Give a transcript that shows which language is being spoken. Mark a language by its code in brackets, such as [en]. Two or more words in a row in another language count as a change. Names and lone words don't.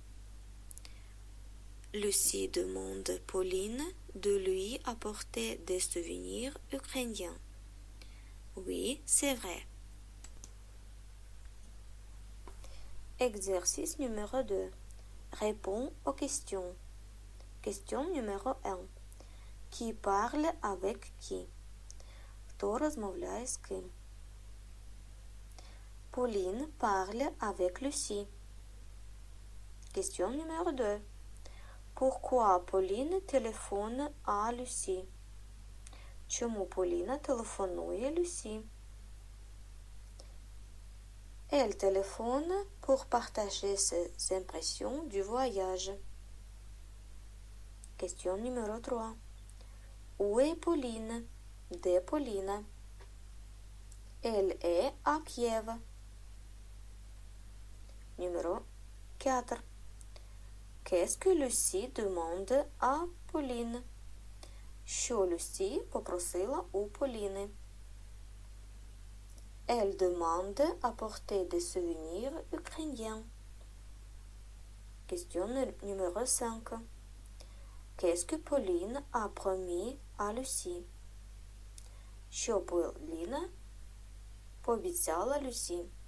[fr] Lucie demande Pauline de lui apporter des souvenirs ukrainiens. Oui, c'est vrai. Exercice numéro 2. Réponds aux questions. Question numéro 1. Qui parle avec qui? [uk] Хто розмовляє з ким? [fr] Pauline parle avec Lucie. Question numéro 2. Pourquoi Pauline téléphone à Lucie? [uk] Чому Поліна телефонує Люсі? [fr] Elle téléphone pour partager ses impressions du voyage. Question numéro 3. Où est Pauline? De Paulina. Elle est à Kiev. Numéro 4. Qu'est-ce que Lucie demande à Pauline? [uk] Що Люсі попросила у Поліни? [fr] Elle demande apporter des souvenirs ukrainiens. Question numéro 5. Qu'est-ce que Pauline a promis à Lucie? [uk] Що Поліна пообіцяла Люсі?